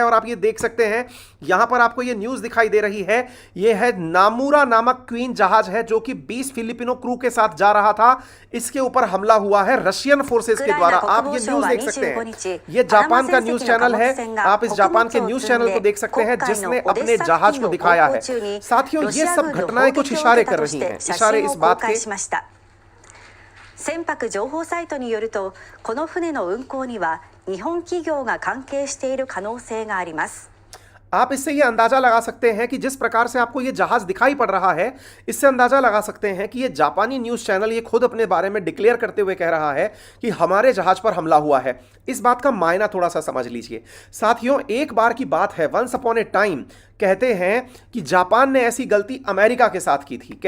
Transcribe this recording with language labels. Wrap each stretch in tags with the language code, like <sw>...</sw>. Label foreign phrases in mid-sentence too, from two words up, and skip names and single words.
<hi>और आप ये देख सकते हैं यहां पर आपको ये न्यूज दिखाई दे रही है, ये है नामुरा नामक क्वीन जहाज है जो कि 20</hi> <en>Filipino crew</en> <hi>के साथ जा रहा था। इसके ऊपर हमला हुआ है</hi> <en>Russian forces</en> <hi>के द्वारा। आप ये न्यूज देख सकते हैं, ये जापान का</hi> <en>news channel</en> <hi>है। आप इस जापान के</hi> <en>news channel</en> <hi>को देख सकते हैं जिसने अपने जहाज को दिखाया है। साथियों ये सब घटनाएं कुछ इशारे कर रही हैं, इशारे इस बात के।</hi> <ja>船舶情報サイトによると、この船の運航には日本企業が関係している可能性があります。</ja> <hi>आप इससे ये अंदाजा लगा सकते हैं कि जिस प्रकार से आपको ये जहाज दिखाई पड़ रहा है, इससे अंदाजा लगा सकते हैं कि ये जापानी</hi> <en>news channel</en> <hi>ये खुद अपने बारे में डिक्लेयर करते हुए कह रहा है कि हमारे जहाज पर हमला हुआ है। इस बात का मायना थोड़ा सा समझ लीजिए साथियों। एक बार की बात है,</hi> <en>once upon a time</en> <hi>कहते हैं कि जापान ने ऐसी गलती अमेरिका के साथ की थी।</hi>